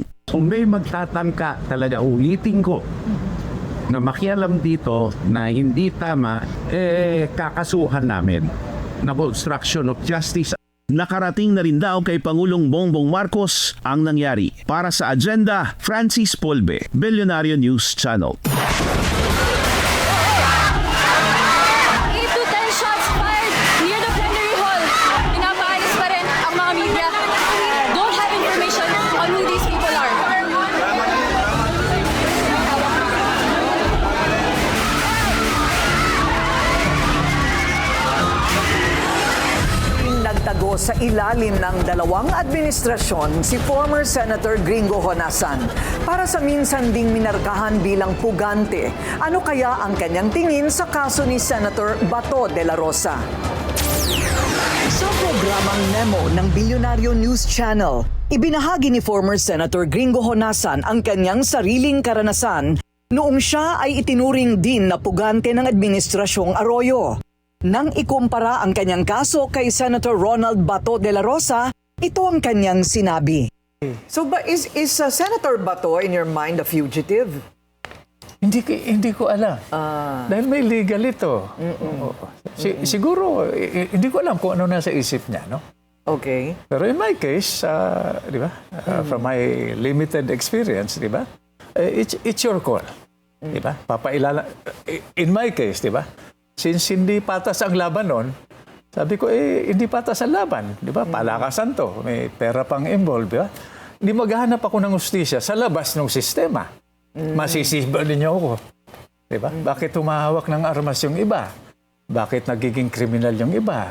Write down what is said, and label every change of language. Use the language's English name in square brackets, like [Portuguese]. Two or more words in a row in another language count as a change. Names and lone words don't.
[Filipino] Kung may magtatangka, talaga ulitin ko, na makialam dito na hindi tama, kakasuhan namin na [English] obstruction of justice. [Filipino] Nakarating na rin daw kay Pangulong Bongbong Marcos ang nangyari. Para sa Agenda, Francis Polbe, Billionario News Channel. [English] 8 to 10 shots fired near the plenary hall. [Filipino] Pinapaalis pa rin ang mga media. [English] Don't have information on who these people are. [Filipino] Nagtago sa ilalim ng dalawang administrasyon si [English] former Senator [Filipino] Gringo Honasan para sa minsan ding minarkahan bilang pugante. Ano kaya ang kanyang tingin sa kaso ni Senator Bato de la Rosa? Sa programang Memo ng Billionario News Channel, ibinahagi ni [English] former Senator [Filipino] Gringo Honasan ang kanyang sariling karanasan noong siya ay itinuring din na pugante ng Administrasyong Arroyo. Nang ikumpara ang kanyang kaso kay Senator Ronald Bato de la Rosa, ito ang kanyang sinabi. [English] So is Senator Bato in your mind a fugitive? [Filipino] Hindi ko alam. Dahil may legal ito. Siguro, hindi ko alam kung ano nasa isip niya, no? Okay. Pero [English] in my case, [Filipino] di ba? [English] From my limited experience, [Filipino] di ba? [English] It's your call. [Filipino] Di ba? [English] In my case, [Filipino] di ba? Since hindi patas ang laban nun, sabi ko, hindi patas ang laban. Di ba? Palakasan to. May pera pang involved, di ba? Hindi maghahanap ako ng hustisya sa labas ng sistema. Masisiba ninyo ako. Di ba? Bakit humahawak ng armas yung iba? Bakit nagiging kriminal yung iba?